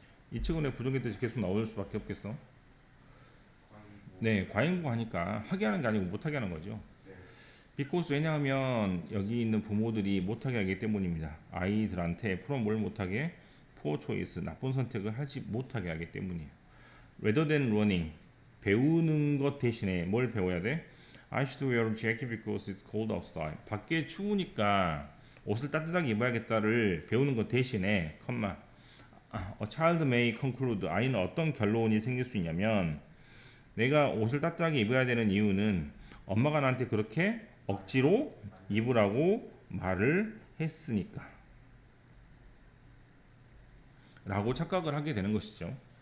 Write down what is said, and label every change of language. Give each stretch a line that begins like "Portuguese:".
Korean: 이 측은의 부정의 뜻이 계속 나올 수밖에 없겠어. 네, 과잉구하니까 하게 하는 게 아니고 못하게 하는 거죠.
English: because
Korean: 왜냐하면 여기 있는 부모들이 못하게 하기 때문입니다. 아이들한테 프롬 뭘 못하게?
English: poor choice,
Korean: 나쁜 선택을 하지 못하게 하기 때문이에요.
English: rather than running,
Korean: 배우는 것 대신에 뭘 배워야 돼?
English: I should wear a jacket because it's cold outside.
Korean: 밖에 추우니까 옷을 따뜻하게 입어야겠다를 배우는 것 대신에,
English: a child may conclude,
Korean: 아이는 어떤 결론이 생길 수 있냐면, 내가 옷을 따뜻하게 입어야 되는 이유는 엄마가 나한테 그렇게 억지로 입으라고 말을 했으니까 라고 착각을 하게 되는 것이죠.